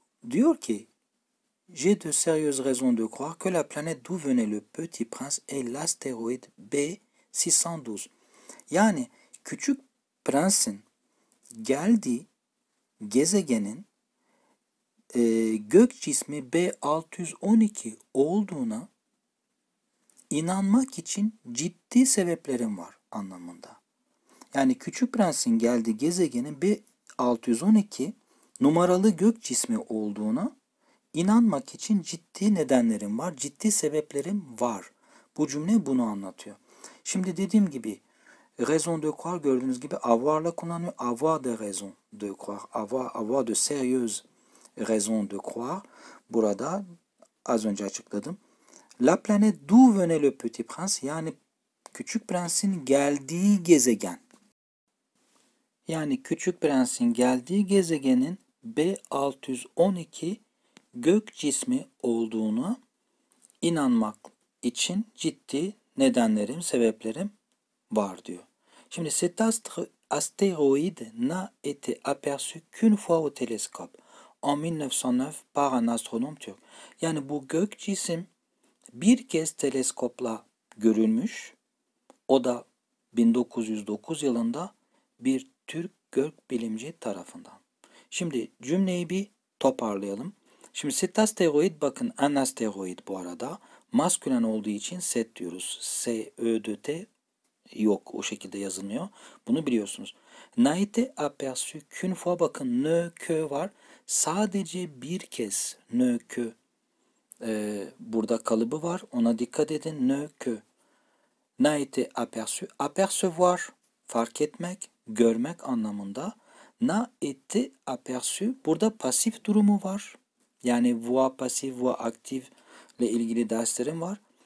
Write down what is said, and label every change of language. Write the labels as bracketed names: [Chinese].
[Turkish] Diyor ki [French] j'ai de sérieuses raisons de croire que la planète d'où venait le Petit Prince est l'astéroïde B612. [Turkish] Yani Küçük Prens'in geldiği gezegenin gök cismi B612 olduğuna inanmak için ciddi sebeplerim var anlamında. Yani Küçük Prens'in geldiği gezegenin B612 numaralı gök cismi olduğuna inanmak için ciddi nedenlerim var, ciddi sebeplerim var. Bu cümle bunu anlatıyor. Şimdi dediğim gibi [French] raison de croire [Turkish] gördüğünüz gibi avoir'la kullanıyor. [French] Avoir de raison de croire. Avoir de sérieuses raisons de croire. [Turkish] Burada az önce açıkladım. [French] La planète d'où venait le Petit Prince, [Turkish] yani Küçük Prens'in geldiği gezegen. Yani Küçük Prens'in geldiği gezegenin B612 gök cismi olduğuna inanmak için ciddi nedenlerim, sebeplerim var diyor. Şimdi [French] cet astéroïde n'a été aperçu qu'une fois au télescope en 1909 par un astronome turc. [Turkish] Yani bu gök cisim bir kez teleskopla görülmüş. O da 1909 yılında bir Türk gökbilimci tarafından. Şimdi cümleyi bir toparlayalım. Şimdi [French] cet astéroïde, [Turkish] bakın [French] un astéroïde [Turkish] bu arada maskülen olduğu için set diyoruz. S-E-D-T yok, o şekilde yazılmıyor. Bunu biliyorsunuz. [French] N'a été aperçu qu'une fois, [Turkish] bakın [French] ne que var. [Turkish] Sadece bir kez ne que burada kalıbı var. Ona dikkat edin. Ne que. [French] N'a été aperçu. [Turkish] Apercevoir fark etmek, görmek anlamında. N'a été aperçu. Burada pasif durumu var. Yani voix pasif, voix aktif ile ilgili derslerim var.